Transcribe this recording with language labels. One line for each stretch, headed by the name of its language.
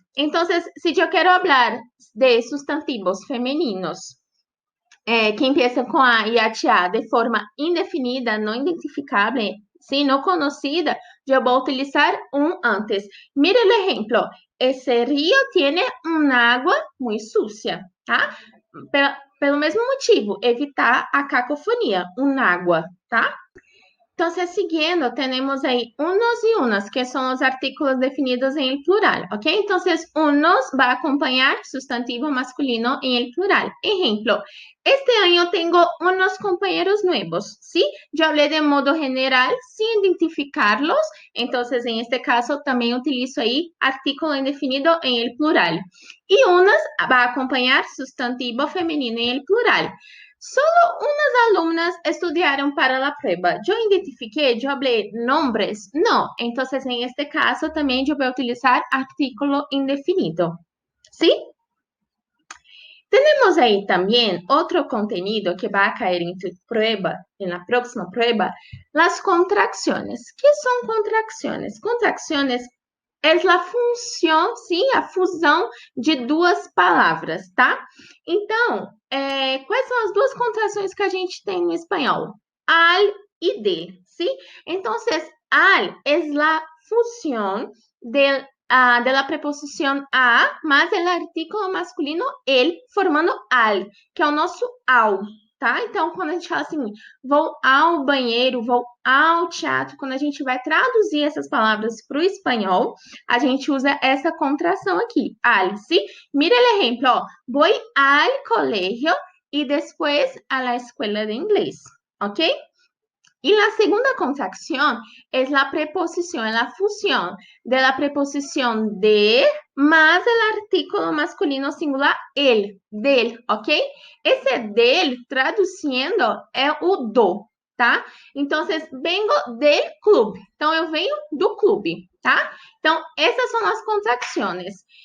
Spanish: Entonces, si yo quiero hablar de sustantivos femeninos que empiezan con A y HA de forma indefinida, no identificable, ¿sí? No conocida, yo voy a utilizar un antes. Mire el ejemplo. Ese río tiene un agua muy sucia. tá?
Portuguese: Pelo mesmo motivo, evitar a cacofonia, água, tá? Então, seguindo, temos aí unos e unas, que são os artículos definidos em el plural, ¿ok?
Spanish: Então, unos va a acompañar sustantivo masculino en el plural. Ejemplo, este año tengo unos compañeros nuevos, ¿sí? Yo hablé de modo general sin identificarlos, entonces en este caso también utilizo ahí artículo indefinido en el plural. Y unas va a acompañar sustantivo femenino en el plural. Solo unas alumnas estudiaron para la prueba. Yo identifiqué, yo hablé nombres. No, entonces en este caso también yo voy a utilizar artículo indefinido. ¿Sí? Tenemos ahí también otro contenido que va a caer en tu prueba, en la próxima prueba, las contracciones. ¿Qué son contracciones?
Portuguese: Contracciones é a função, sim, a fusão de duas palavras, tá? Então, quais são as duas contrações que a gente tem no espanhol? Al e de, sim? Então, al é a fusão de
Spanish: la preposición a más el artículo masculino el,
Portuguese: formando al, que é o nosso ao, tá? Então, quando a gente fala assim, vou ao banheiro, vou ao teatro, quando a gente vai traduzir essas palavras para o espanhol, a gente usa essa contração aqui, al, ¿sí?
Spanish: Mira el ejemplo, ó, voy al colegio y después a la escuela de inglés, ¿ok? Y la segunda contracción es la preposición, la fusión de la preposición de más el artículo masculino singular el, del, ¿ok?
Portuguese: Esse del, traduzindo, é o do, tá? Então,
Spanish: vengo del clube.
Portuguese: Então, eu venho do clube, tá? Então, essas são as contracções.